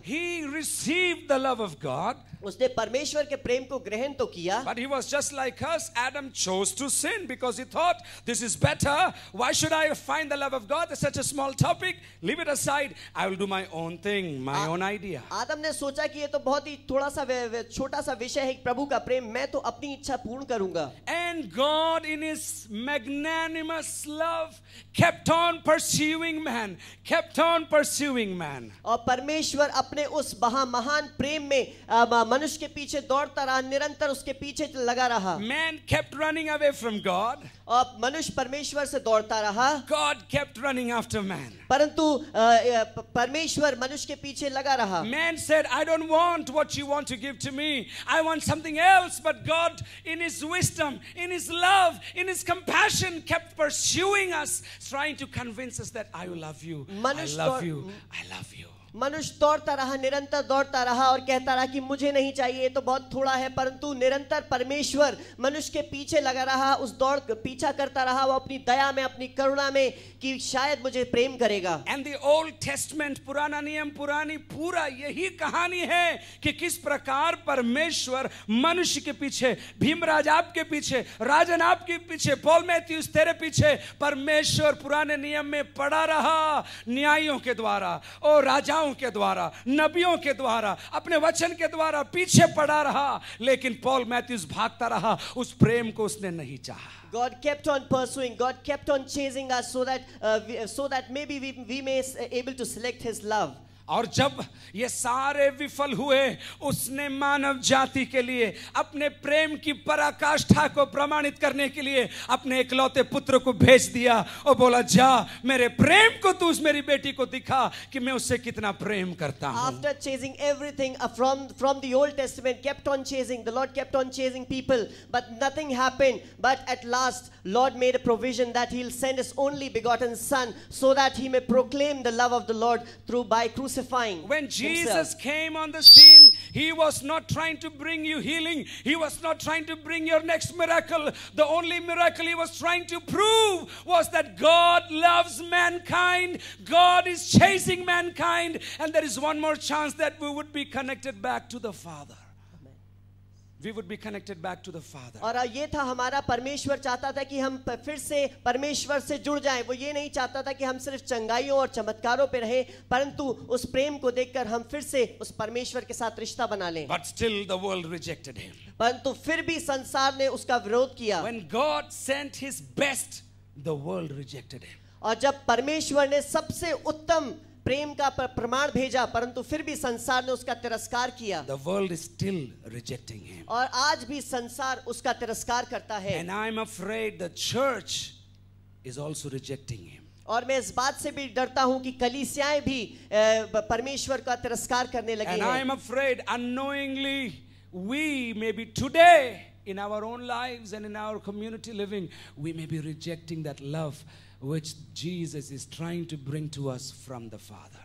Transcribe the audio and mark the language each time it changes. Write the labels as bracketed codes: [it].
[en] He received the love of God. [hi] उसने परमेश्वर के प्रेम को ग्रहण तो किया. [en] But he was just like us. Adam chose to sin because he thought, this is better. Why should I find the love of God? It's such a small topic. Leave it aside. I will do my own thing, my own idea. [hi] आदम ने सोचा कि ये तो बहुत ही थोड़ा सा छोटा सा विषय है प्रभु का प्रेम, मैं तो अपनी इच्छा पूर्ण करूंगा. [en] And God in his magnanimous love kept on pursuing man, kept on pursuing man. [hi] और परमेश्वर अपने उस महान प्रेम में मनुष्य के पीछे दौड़ता रहा, निरंतर उसके पीछे लगा रहा. [en] Man kept running away from God. [hi] और मनुष्य परमेश्वर से दौड़ता रहा. [en] God kept running after man. [hi] परंतु परमेश्वर मनुष्य के पीछे लगा रहा. [en] Man said, I don't want what you want to give to me. I want something else. But God, in his wisdom, in his love, in his compassion, kept pursuing us, trying to convince us that I love you. I love you. I love you. [hi] मनुष्य दौड़ता रहा, निरंतर दौड़ता रहा और कहता रहा कि मुझे नहीं चाहिए, ये तो बहुत थोड़ा है. परंतु निरंतर परमेश्वर मनुष्य के पीछे लगा रहा, उस दौड़ पीछा करता रहा, वो अपनी दया में, अपनी करुणा में कि शायद मुझे प्रेम करेगा. [en] And the Old Testament, [hi] पुराना नियम, पुरानी पूरा यही कहानी है कि किस प्रकार परमेश्वर मनुष्य के पीछे, भीमराज आपके पीछे, राजन आपके पीछे, पॉल मैथ्यूज तेरे पीछे, परमेश्वर पुराने नियम में पड़ा रहा न्यायों के द्वारा और राजा के द्वारा, नबियों के द्वारा, अपने वचन के द्वारा पीछे पड़ा रहा. लेकिन पॉल मैथ्यूज भागता रहा, उस प्रेम को उसने नहीं चाहा. [en] God kept on pursuing, God kept on chasing us so that maybe we may able to select his love. [hi] और जब ये सारे विफल हुए, उसने मानव जाति के लिए अपने प्रेम की पराकाष्ठा को प्रमाणित करने के लिए अपने इकलौते पुत्र को भेज दिया और बोला, जा मेरे प्रेम को तू उस मेरी बेटी को दिखा कि मैं उससे कितना प्रेम करता हूं. [en] After chasing everything from the Old Testament, kept on chasing, the Lord kept on chasing people, but nothing happened. But at last, Lord made a provision that he'll send his only begotten son so that he may proclaim the love of the Lord by crucifying. When Jesus himself came on the scene, he was not trying to bring you healing. He was not trying to bring your next miracle. The only miracle he was trying to prove was that God loves mankind. God is chasing mankind. And there is one more chance that we would be connected back to the Father. We would be connected back to the Father. [hi] और ये था हमारा, परमेश्वर चाहता था कि हम फिर से परमेश्वर से जुड़ जाएं. वो ये नहीं चाहता था कि हम सिर्फ चंगाइयों और चमत्कारों पे रहें, परंतु उस प्रेम को देखकर हम फिर से उस परमेश्वर के साथ रिश्ता बना लें. [en] But still the world rejected him. [hi] परंतु फिर भी संसार ने उसका विरोध किया. [en] When God sent his best, the world rejected him. [hi] और जब परमेश्वर ने सबसे उत्तम प्रेम का प्रमाण भेजा, परंतु फिर भी संसार ने उसका तिरस्कार किया. [en] The world is still rejecting him. [hi] और आज भी संसार उसका तिरस्कार करता है. [en] And I'm afraid the church is also rejecting him. [hi] और मैं इस बात से भी डरता हूं कि कलीसियाएं भी परमेश्वर का तिरस्कार करने लगी हैं. [en] And I'm afraid unknowingly we maybe today in our own lives and in our community living, we may be rejecting that love which Jesus is trying to bring to us from the Father.